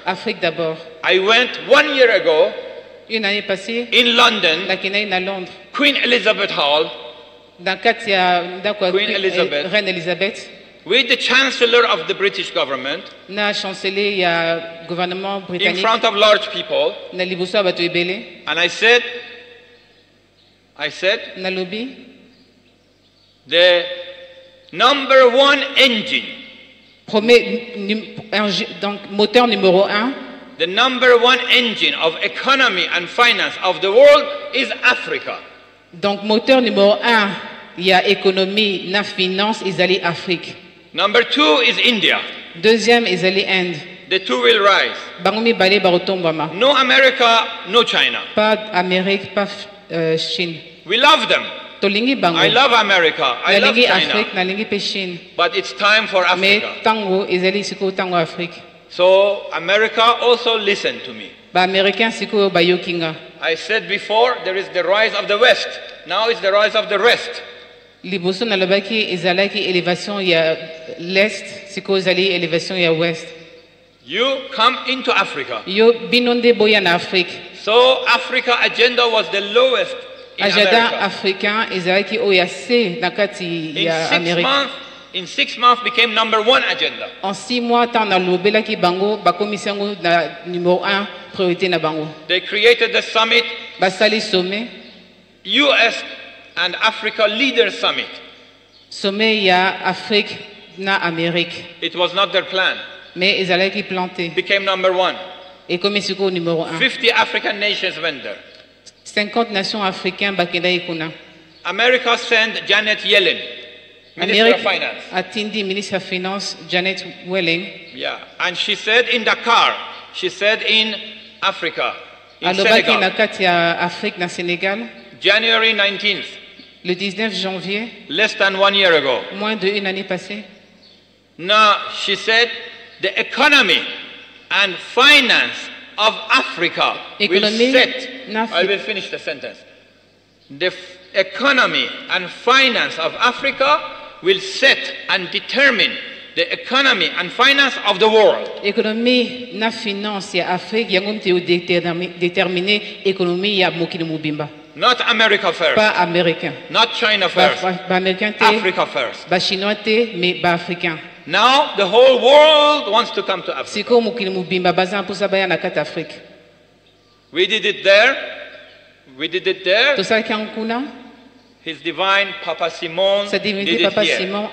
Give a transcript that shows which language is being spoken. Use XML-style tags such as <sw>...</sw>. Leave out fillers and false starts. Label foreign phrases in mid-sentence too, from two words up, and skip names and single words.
<en>I went 1 year ago in London, Queen Elizabeth Hall, Queen Elizabeth, with the Chancellor of the British government, in front of large people, and I said, the number one engine,</en> <fr>moteur numéro 1,</fr> <en>the number one engine of economy and finance of the world is Africa.</en> <fr>Donc moteur numéro 1, il y a économie, na finance, ils Afrique.</fr> <en>Number 2 is India.</en> <fr>Deuxième, ils Inde.</fr> <en>The two will rise. No America, no China.</en> <fr>Pas Amérique, pas Chine.</fr> <en>We love them. I love America. I love China. But it's time for Africa. So America also listened to me. I said before, there is the rise of the West. Now it's the rise of the rest.</en> <ln>Liboso nalobaki ezalaki élévation ya l'est, siko ezali élévation ya ouest.</ln> <en>You come into Africa.</en> <ln>Yo binonde boya na Afrique.</ln> <en>So Africa agenda was the lowest in</en> <ln>Agenda africain ezalaki oyase na kati ya Amerika.</ln> <en>In 6 months became number 1 agenda.</en> <fr>En 6 mois</fr> <ln>tant na lobelaki bango bakomisi yango na numéro 1 priorité na bango.</ln> <en>They created the summit.</en> <ln>Basali sommet.</ln> <en>US and Africa Leaders Summit.</en> <ln>Sommet ya Afrique na Amérique.</ln> <en>It was not their plan.</en> <ln>Mais ezalaki planté.</ln> <en>Became number 1.</en> <fr>Et comme siko numéro 1.</fr> <en>50 African nations went there.</en> <ln>50</ln> <fr>nations africaines</fr> <ln>bakenda ikuna.</ln> <en>America sent Janet Yellen, Minister of Finance.</en> <ln>Atindi</ln> <en>Minister of Finance</en> <ln>Janet Yellen.</ln> <en>Yeah, and she said in Dakar, she said in Africa, in Senegal.</en> <ln>Na kati ya Afrique na Sénégal.</ln> <en>January 19th.</en> <fr>Le 19 janvier.</fr> <en>Less than 1 year ago.</en> <fr>Moins d'une année passée.</fr> <en>Now, she said, the economy and finance of Africa will set. I will finish the sentence. The economy and finance of Africa will set and determine the economy and finance of the world.</en> <ln>Économie na finance ya Afrique yango mte</ln> <fr>déterminer économie</fr> <ln>ya mokili mobimba.</ln> <en>Not America first.</en> <fr>Pas américain.</fr> <en>Not China first. Africa first.</en> <ln>Ba chinois te mais ba africain.</ln> <en>Now the whole world wants to come to Africa.</en> <ln>Siko mokili mobimba bazan</ln> <fr>pour ça</fr> <ln>baya na kata Afrique.</ln> <en>We did it there. We did it there. His divine Papa Simon did it here.</en>